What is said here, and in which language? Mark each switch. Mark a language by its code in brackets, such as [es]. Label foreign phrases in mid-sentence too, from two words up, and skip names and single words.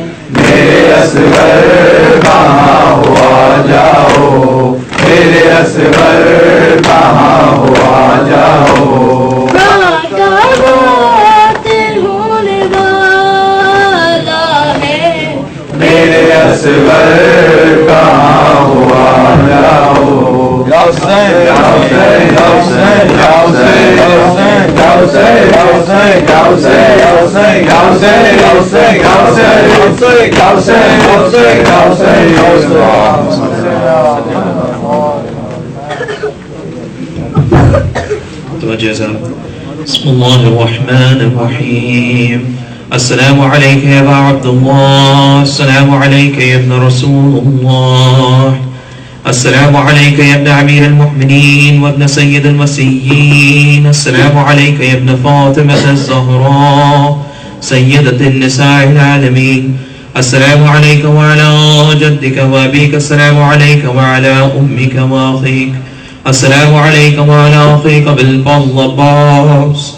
[ur] میرے اصغر کہاں ہو آ جاؤ میرے اصغر کہاں ہو آ جاؤ رات کا وقت ہونے والا ہے میرے اصغر کہاں ہو آ جاؤ [ar] یا حسین یا حسین یا حسین یا حسین یا حسین یا حسین یا حسین یا حسین یا حسین یا حسین یا حسین یا حسین یا حسین یا حسین یا حسین یا بسم الله الرحمن الرحيم السلام عليك يا أبا عبد الله السلام عليك يا ابن رسول الله السلام عليك يا ابن أمير المؤمنين وابن سيد المسيحيين السلام عليك يا ابن فاطمة الزهراء سيدة النساء العالمين السلام عليك وعلى جدك وأبيك السلام عليك وعلى أمك وأخيك السلام عليك وعلى أخيك بالفضل عباس